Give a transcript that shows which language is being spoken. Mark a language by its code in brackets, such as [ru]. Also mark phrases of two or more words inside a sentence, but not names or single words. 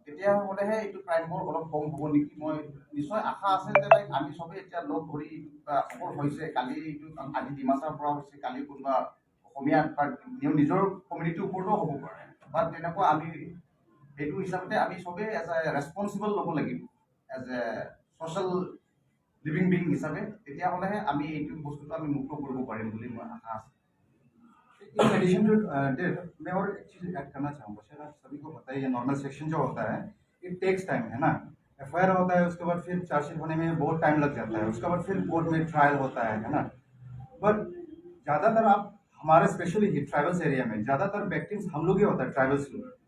[as] তেতিয়াহ'লেহে এইটো ক্ৰাইমবোৰ অলপ কম হ'ব নেকি। মই নিশ্চয় আশা আছে যে লাইক আমি চবেই এতিয়া লগ ধৰি সফল হৈছে, কালি এইটো আজি ডিমাচাৰ পৰা হৈছে, কালি কোনোবা অসমীয়া বা নিজৰ কমিউনিটিৰ ওপৰতো হ'ব পাৰে, বা তেনেকুৱা আমি সেইটো হিচাপতে আমি চবেই [en] as a responsible [as] ল'ব লাগিব [en] as a social living being [as] হিচাপে। তেতিয়াহ'লেহে আমি এইটো বস্তুটো আমি মুক্ত কৰিব পাৰিম বুলি মই আশা আছে। [en] in addition to date [hi] मैं और एक चीज़ ऐड करना चाहूँगा। शायद आप सभी को पता है ये [en] normal section [hi] जो होता है [en] it takes time, [hi] है ना। एफआईआर होता है, उसके बाद फिर चार्जशीट होने में बहुत टाइम लग जाता है, उसके बाद फिर कोर्ट में ट्रायल होता है ना। बट ज़्यादातर आप हमारे [en] specially tribals area [hi] में ज़्यादातर विक्टिम्स हम लोग ही होता है, ट्राइबल्स लोग।